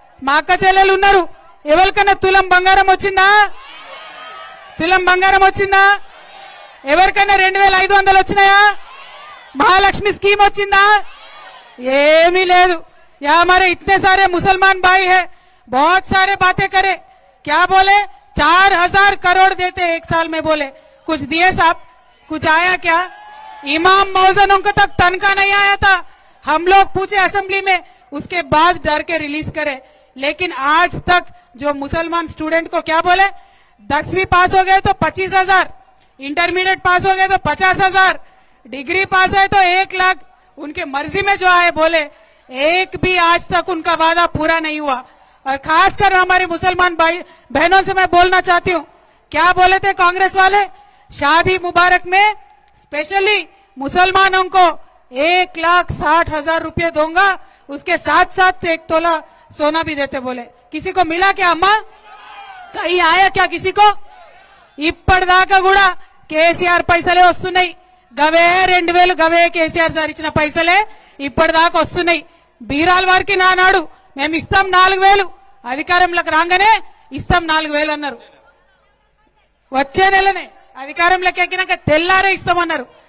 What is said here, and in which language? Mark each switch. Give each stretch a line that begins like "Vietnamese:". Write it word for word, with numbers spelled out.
Telugu: మా అక్క చెల్లెలు ఉన్నారు, ఎవరికన్నా తులం బంగారం వచ్చిందా? తులం బంగారం వచ్చిందా? ఎవరికైనా రెండు వేల ఐదు వందలు వచ్చినాయా? మహాలక్ష్మి స్కీమ్ వచ్చిందా? ఏమీ లేదు.
Hindi: యా మరే ఇతనే సారే ముసల్మాన్ భాయి హే, బహుత్ సారే బాతే కరే, క్యా బోలే? चार हजार करोड़ देते एक साल में, बोले कुछ दिए साहब? कुछ आया क्या? इमाम मौजनों को तक तनखा नहीं आया था, हम लोग पूछे असेंबली में, उसके बाद डर के रिलीज करे। लेकिन आज तक जो मुसलमान स्टूडेंट को क्या बोले, दसवीं पास हो गए तो पच्चीस हजार, इंटरमीडिएट पास हो गए तो पचास हजार, डिग्री पास है तो एक लाख, उनके मर्जी में जो आए बोले, एक भी आज तक उनका वादा पूरा नहीं हुआ। और खासकर हमारे मुसलमान भाई बहनों से मैं बोलना चाहती हूँ, क्या बोले थे कांग्रेस वाले? शादी मुबारक में स्पेशली मुसलमानों को एक लाख साठ हजार रूपये दूंगा, उसके साथ साथ एक तोला सोना भी देते बोले। किसी को मिला क्या अम्मा? कहीं आया क्या किसी को?
Telugu: ఇప్పటిదాకా కూడా కేసీఆర్ పైసలే వస్తున్నాయి, గవే రెండు వేలు గవే కేసీఆర్ సార్ ఇచ్చిన పైసలే ఇప్పటిదాకా వస్తున్నాయి. బీరాల్ వారికి నానాడు మేము ఇస్తాం నాలుగు వేలు, అధికారంలోకి రాగానే ఇస్తాం నాలుగు వేలు అన్నారు, వచ్చే నెలనే అధికారంలోకి ఎక్కినాక తెల్లారే ఇస్తామన్నారు.